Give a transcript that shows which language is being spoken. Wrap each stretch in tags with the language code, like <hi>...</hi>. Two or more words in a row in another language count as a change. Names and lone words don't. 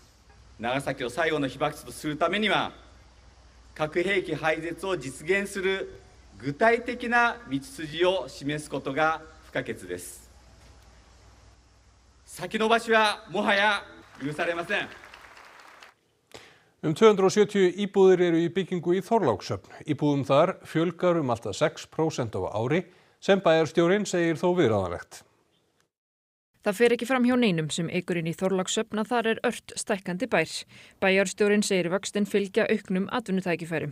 <ja>長崎を最後の被爆地とするためには、核兵器廃絶を実現する具体的な道筋を示すことが不可欠です。先延ばしはもはや許されません。</ja> <is>270 íbúðir eru í byggingu í Þorlákshöfn. Íbúðum þar fjölgar alltaf 6% á ári, sem bæjarstjórinn segir þó viðráðanlegt. Það fer ekki fram hjá neinum sem ekur inn í Þorlákshöfn að þar ört stækkandi bær. Bæjarstjórinn segir vöxtinn fylgja auknum atvinnutækifærum.</is>